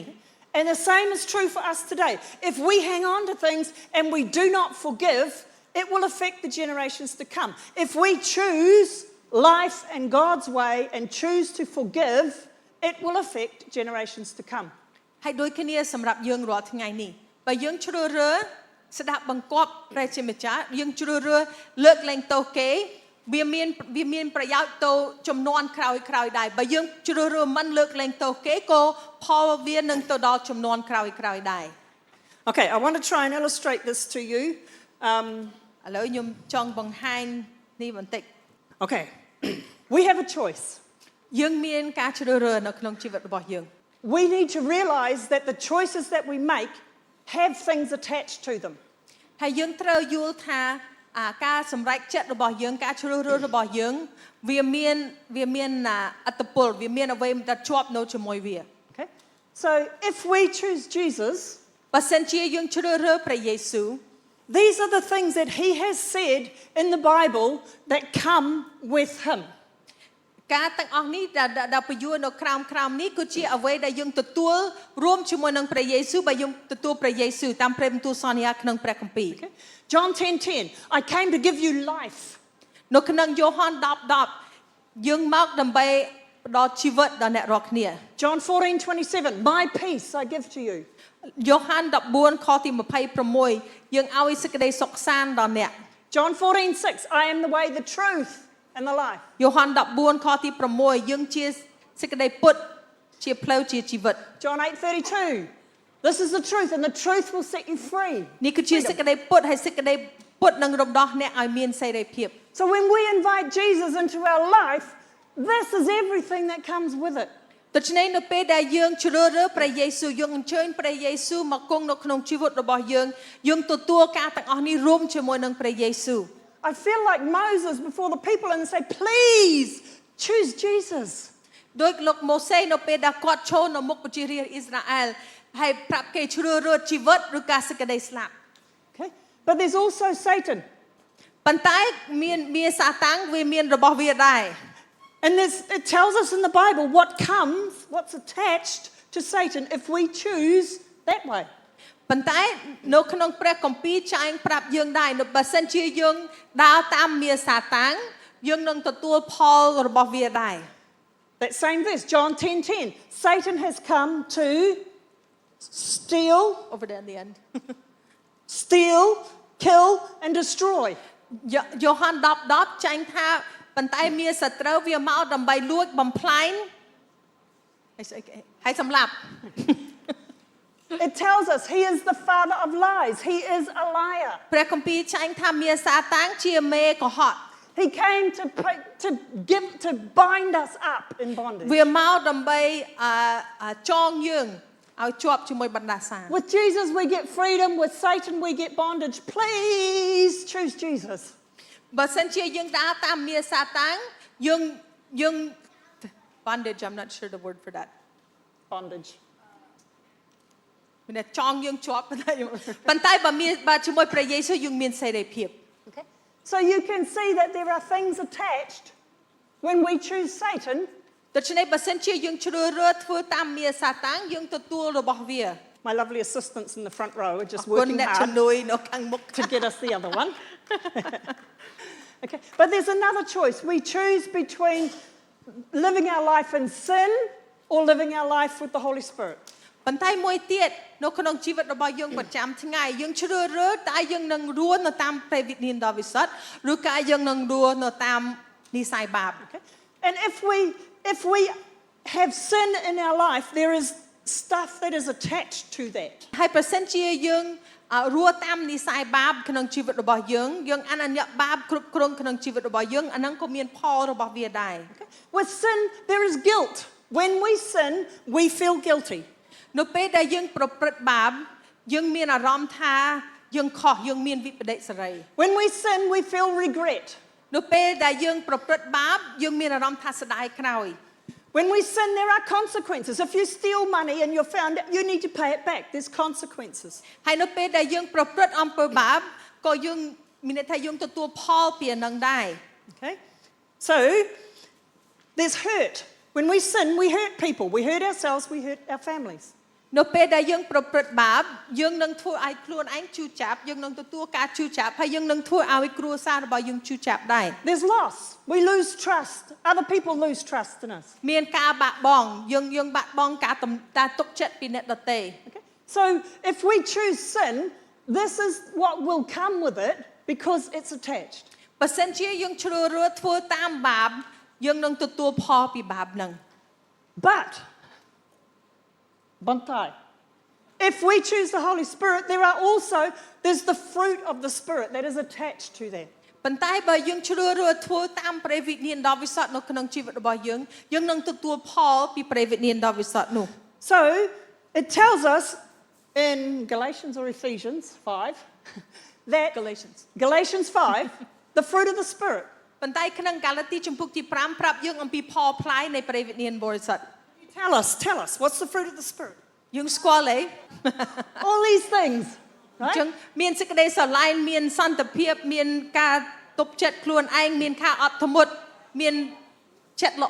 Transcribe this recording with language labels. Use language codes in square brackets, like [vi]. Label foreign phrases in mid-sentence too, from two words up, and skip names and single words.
[en] And the same is true for us today. If we hang on to things and we do not forgive, it will affect the generations to come. If we choose life and God's way and choose to forgive, it will affect generations to come. [km] ហើយដូចគ្នាសម្រាប់យើងរាល់ថ្ងៃនេះបើយើងជ្រើសរើសស្ដាប់បង្គាប់ព្រះជាម្ចាស់យើងជ្រើសរើសលើកលែងទោសគេវាមានប្រយោជន៍ទៅចំនួនក្រោយដែរបើយើងជ្រើសរើសមិនលើកលែងទោសគេក៏ផលវានឹងទៅដល់ចំនួនក្រោយដែរ [en] Okay, I want to try and illustrate this to you. [km] ឥឡូវខ្ញុំចង់បង្ហាញនេះបន្តិច [en] Okay, we have a choice. [km] យើងមានការជ្រើសរើសនៅក្នុងជីវិតរបស់យើង [en] We need to realize that the choices that we make have things attached to them. [km] ហើយយើងត្រូវយល់ថាការសម្រេចចិត្តរបស់យើងការជ្រើសរើសរបស់យើងវាមានអត្តពលវាមានអ្វីដែលជាប់នៅជាមួយវា [en] Okay? So if we choose Jesus, [km] បើសិនជាយើងជ្រើសរើសព្រះយេស៊ូវ [en] these are the things that he has said in the Bible that come with him. [km] ការទាំងអស់នេះដែលពន្យល់នៅក្រោមនេះគឺជាអ្វីដែលយើងទទួលរួមជាមួយនឹងព្រះយេស៊ូវបើយើងទទួលព្រះយេស៊ូវតាមព្រះបន្ទូលសន្យាក្នុងព្រះគម្ពីរ [en] John 10:10 I came to give you life. [km] នៅក្នុងយ៉ូហាន 10:10 យើងមកដើម្បីផ្ដល់ជីវិតដល់អ្នករាល់គ្នា [en] John 14:27 My peace I give to you. [km] យ៉ូហាន 14 ខទី26យើងឲ្យសេចក្តីសុខសាន្តដល់អ្នក [en] John 14:6 I am the way the truth and the life. [km] យ៉ូហាន 14 ខទី6យើងជាសេចក្តីពុតជាផ្លូវជាជីវិត [en] John 8:32 This is the truth and the truth will set you free. [km] នេះគឺជាសេចក្តីពុតហើយសេចក្តីពុតនឹងរំដោះអ្នកឲ្យមានសេរីភាព [en] So when we invite Jesus into our life, this is everything that comes with it. [km] ដូច្នេះនៅពេលដែលយើងជ្រើសរើសព្រះយេស៊ូវយើងអញ្ជើញព្រះយេស៊ូវមកគង់នៅក្នុងជីវិតរបស់យើងទទួលការទាំងអស់នេះរួមជាមួយនឹងព្រះយេស៊ូវ [en] I feel like Moses before the people and say, please choose Jesus. [km] ដោយលោកម៉ូសេនៅពេលដែលគាត់ឈរនៅមុខប្រជារាស្ត្រអ៊ីស្រាអែលហើយប្រាប់គេជ្រើសរើសជីវិតឬការសេចក្តីស្លាប់ [en] Okay? But there's also Satan. [km] ប៉ុន្តែមានសាតាំងវាមានរបស់វាដែរ [en] And it tells us in the Bible what's attached to Satan if we choose that way. [km] ប៉ុន្តែនៅក្នុងព្រះគម្ពីរចែងប្រាប់យើងដែរបើសិនជាយើងដើរតាមមារសាតាំងយើងនឹងទទួលផលរបស់វាដែរ [en] That same verse, John 10:10. Satan has come to steal, over there in the end steal, kill and destroy. [km] យ៉ូហាន 10:10 ចែងថាប៉ុន្តែមារសត្រូវវាមកដើម្បីលួចបំផ្លាញហើយសម្លាប់ [en] It tells us he is the father of lies. He is a liar. [km] ព្រះគម្ពីរចែងថាមារសាតាំងជាមេកុហក [en] He came to bind us up in bondage. [km] វាមកដើម្បីចងយើងឲ្យជាប់ជាមួយបណ្ដាសា [en] With Jesus we get freedom, with Satan we get bondage. Please choose Jesus. [km] បើសិនជាយើងដើរតាមមារសាតាំងយើង [en] bondage I'm not sure the word for that Bondage. [km] មានតែចងយើងជាប់ប៉ុន្តែបើជាមួយព្រះយេស៊ូវយើងមានសេរីភាព [en] Okay. So you can see that there are things attached when we choose Satan. [km] ដូច្នេះបើសិនជាយើងជ្រើសរើសធ្វើតាមមារសាតាំងយើងទទួលរបស់វា [en] My lovely assistants in the front row are just [km] គុណ [en] working [km] អ្នកជំ [en] hard [km] នួយនៅខាងមុខ [en] to get us the other one. Okay, but there's another choice. We choose between living our life in sin or living our life with the Holy Spirit. [km] ប៉ុន្តែមួយទៀតនៅក្នុងជីវិតរបស់យើងប្រចាំថ្ងៃយើងជ្រើសរើសតើយើងនឹងរស់នៅតាមព្រះវិញ្ញាណដ៏វិសុទ្ធឬក៏យើងនឹងរស់នៅតាមនិស័យបាប [en] Okay? And if we have sin in our life, there is stuff that is attached to that. [km] ហើយប្រសិនជាយើងរស់តាមនិស័យបាបក្នុងជីវិតរបស់យើងអនុញ្ញាតបាបគ្រប់គ្រងក្នុងជីវិតរបស់យើងអាហ្នឹងក៏មានផលរបស់វាដែរ [en] Okay? With sin, there is guilt. When we sin, we feel guilty. [km] នៅពេលដែលយើងប្រព្រឹត្តបាបយើងមានអារម្មណ៍ថាយើងខុសយើងមានវិបដិសារី [en] When we sin, we feel regret. [km] នៅពេលដែលយើងប្រព្រឹត្តបាបយើងមានអារម្មណ៍ថាស្ដាយក្រោយ [en] When we sin, there are consequences. If you steal money and you're found out, you need to pay it back. There's consequences. [km] ហើយនៅពេលដែលយើងប្រព្រឹត្តអំពើបាបក៏យើងមានន័យថាយើងទទួលផលពីអានឹងដែរ [en] Okay? So, there's hurt. When we sin, we hurt people. We hurt ourselves, we hurt our families. [km] នៅពេលដែលយើងប្រព្រឹត្តបាបយើងនឹងធ្វើឲ្យខ្លួនឯងឈឺចាប់យើងនឹងទទួលការឈឺចាប់ហើយយើងនឹងធ្វើឲ្យគ្រួសាររបស់យើងឈឺចាប់ដែរ [en] There's loss. We lose trust. Other people lose trust in us. [km] មានការបាក់បង់យើងបាក់បង់ការទុកចិត្តពីអ្នកដទៃ [en] Okay? So, if we choose sin, this is what will come with it because it's attached. [km] បើសិនជាយើងជ្រើសរើសធ្វើតាមបាបយើងនឹងទទួលផលពីបាបហ្នឹង [en] But, Bantai, if we choose the Holy Spirit, there's the fruit of the Spirit that is attached to that. [km] ប៉ុន្តែបើយើងជ្រើសរើសធ្វើតាមព្រះវិញ្ញាណដ៏វិសុទ្ធនៅក្នុងជីវិតរបស់យើងនឹងទទួលផលពីព្រះវិញ្ញាណដ៏វិសុទ្ធនោះ [en] So, it tells us in Galatians or Ephesians 5 that Galatians 5, the fruit of the Spirit. [km] ប៉ុន្តែក្នុងកាឡាទីជំពូកទី5ប្រាប់យើងអំពីផលផ្លែនៃព្រះវិញ្ញាណបរិសុទ្ធ [en] Tell us, what's the fruit of the Spirit? [km] យើងស្គាល់ទេ [en] All these things, [km] អញ្ចឹ [en] right? [km] ងមានសេចក្តីស្រឡាញ់មានសន្តិភាពមានការទប់ចិត្តខ្លួនឯងមានការអត់ធ្មត់មានចិត្តល្អ